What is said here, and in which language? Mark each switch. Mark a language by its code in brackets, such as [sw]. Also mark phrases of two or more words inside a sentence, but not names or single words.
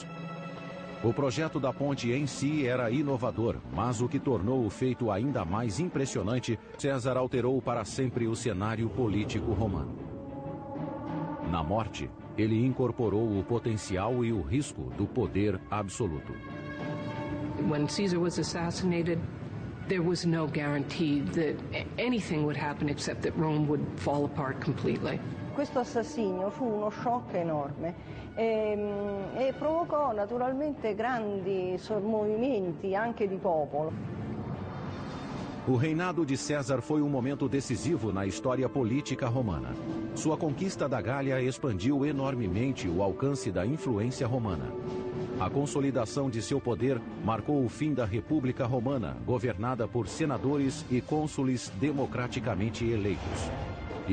[pt] O projeto da ponte em si era inovador, mas o que tornou o feito ainda mais impressionante, César alterou para sempre o cenário político romano. Na morte, ele incorporou o potencial e o risco do poder absoluto. [en] When Caesar was assassinated, there was no guarantee that anything would happen except that Rome would fall apart completely. [it] Questo assassinio fu uno shock enorme e provocò naturalmente grandi movimenti anche di popolo. [pt] O reinado de César foi um momento decisivo na história política romana. Sua conquista da Gália expandiu enormemente o alcance da influência romana. A consolidação de seu poder marcou o fim da República Romana, governada por senadores e cônsules democraticamente eleitos.